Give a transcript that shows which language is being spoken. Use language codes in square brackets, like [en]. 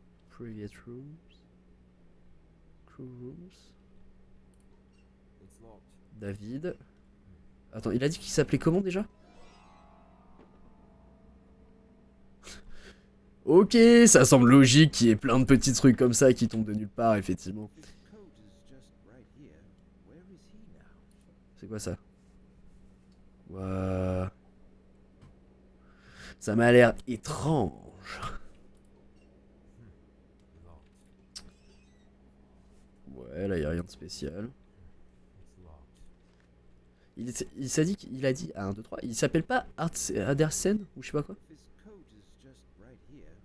[en] Private rooms. Crew rooms. [fr] David. Attends, il a dit qu'il s'appelait comment déjà? Ok, ça semble logique qu'il y ait plein de petits trucs comme ça qui tombent de nulle part, effectivement. [en] His coat is just right here. Where is he now? [fr] C'est quoi ça? Ouah. Ça m'a l'air étrange. Ouais, là, y a rien de spécial. Il s'est dit qu'il a dit... Ah, 1, 2, 3. Il s'appelle pas Adersen ou je sais pas quoi? [en] His coat is just right here.